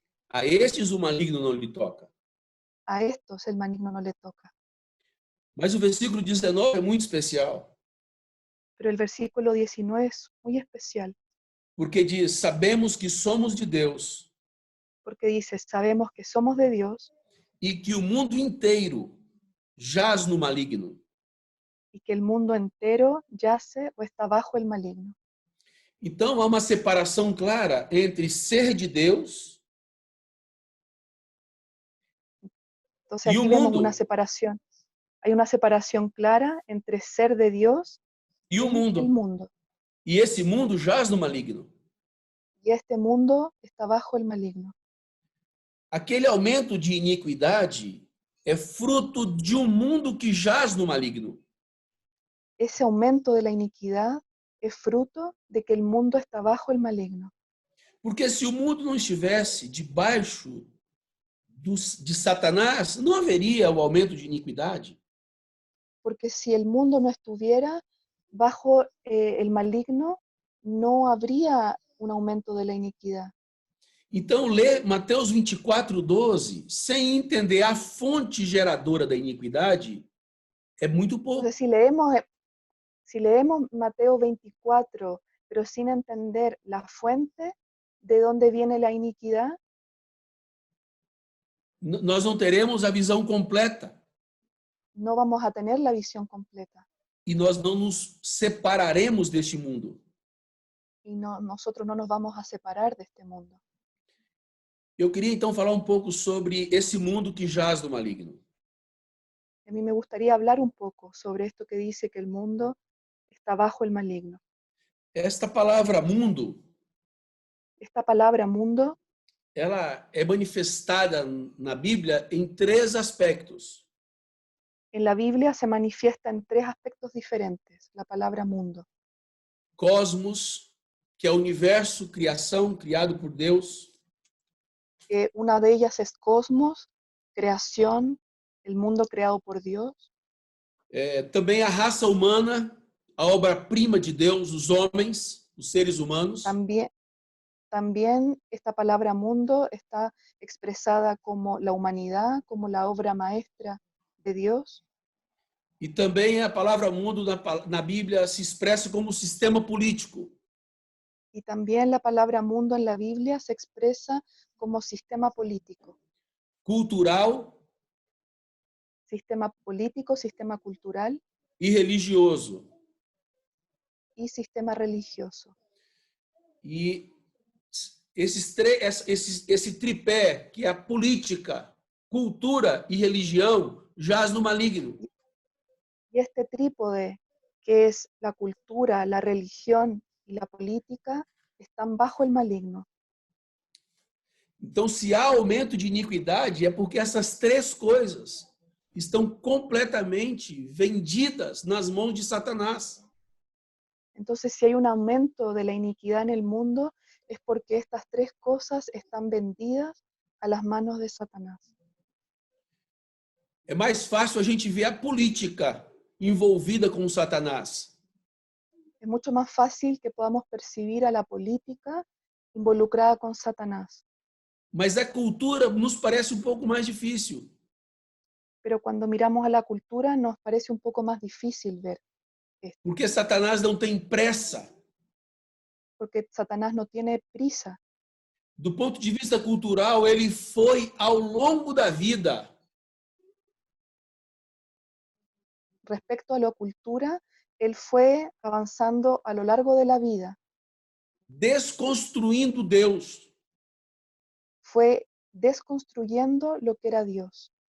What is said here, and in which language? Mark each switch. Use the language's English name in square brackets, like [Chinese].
[Portuguese] A estes o maligno não lhe toca. [Spanish] A estos el maligno no le toca. [Portuguese] Mas o versículo 19 é muito especial, [Spanish] Pero el versículo 19 es muy especial, [Portuguese] porque diz: sabemos que somos de Deus [Spanish] porque dice, sabemos que somos de Dios [Portuguese] e que o mundo inteiro jaz no maligno. [Spanish] y que el mundo entero yace o está bajo el maligno. [Portuguese] Então há uma separação clara entre ser de Deus [Spanish] Entonces [Portuguese] e o [Spanish] aquí vemos una [Portuguese] mundo. [Spanish] separación. Hay una separación clara entre ser de Dios [Portuguese] E o [Spanish] y el [Portuguese] mundo. [Spanish] mundo. [Portuguese] E esse mundo jaz no maligno. [Spanish] Y este mundo está bajo el maligno. [Portuguese] Aquele aumento de iniquidade é fruto de um mundo que jaz no maligno. [Spanish] Ese aumento de la iniquidad es fruto de que el mundo está bajo el maligno. [Portuguese] Porque se o mundo não estivesse debaixo de Satanás, não haveria o aumento de iniquidade. [Spanish] Porque si el mundo no estuviera bajo el maligno, no habría un aumento de la iniquidad. [Portuguese] Então, ler Mateus 24:12, sem entender a fonte geradora da iniquidade, é muito pouco. [Spanish] Entonces, si leemos Mateo 24, pero sin entender la fuente de dónde viene la iniquidad, [Portuguese] Nós não teremos a visão completa [Spanish] no vamos a tener la visión completa [Portuguese] e nós não nos separaremos deste mundo. [Spanish] y nosotros no nos vamos a separar de este mundo. [Portuguese] Eu queria então falar um pouco sobre esse mundo que jaz no maligno. [Spanish] A mí me gustaría hablar un poco sobre esto que dice que el mundo está bajo el maligno. [Portuguese] Esta palavra mundo, [Spanish] Esta palabra mundo [Portuguese] ela é manifestada na Bíblia em 3 aspectos. [Spanish] en la Biblia se manifiesta en 3 aspectos diferentes, la palabra mundo. [Portuguese] Cosmos, que é o universo, criação, criado por Deus. [Spanish] Una de ellas es cosmos, creación, el mundo creado por Dios. [Portuguese] Também a raça humana, a obra-prima de Deus, os homens, os seres humanos. [Spanish] También esta palabra mundo está expresada como la humanidad, como la obra maestra de Dios. [Portuguese] E também a palavra mundo na Bíblia se expressa como sistema político. [Spanish] Y también la palabra mundo en la Biblia se expresa como sistema político. [Portuguese] Cultural. [Spanish] Sistema político, sistema cultural. [Portuguese] E religioso. [Spanish] Y sistema religioso. [Portuguese] E esse tripé, que é a política, cultura e religião, jaz no maligno. [Spanish] Y este trípode, que es la cultura, la religión y la política, están bajo el maligno. [Portuguese] Então, se há aumento de iniquidade, é porque essas três coisas estão completamente vendidas nas mãos de Satanás. [Spanish] Entonces, si hay un aumento de la iniquidad en el mundo, es porque estas tres cosas están vendidas a las manos de Satanás. [Portuguese] É mais fácil a gente ver a política envolvida com Satanás. [Spanish] Es mucho más fácil que podamos percibir a la política involucrada con Satanás. [Portuguese] Mas a cultura nos parece um pouco mais difícil. [Spanish] Pero cuando miramos a la cultura nos parece un poco más difícil ver esto, [Portuguese] Porque Satanás não tem pressa. [Spanish] porque Satanás no tiene prisa. [Portuguese] Do ponto de vista cultural, ele foi ao longo da vida [Spanish] Respecto a la cultura, él fue avanzando a lo largo de la vida, [Portuguese] desconstruindo Deus, [Spanish] fue desconstruyendo lo que era Dios,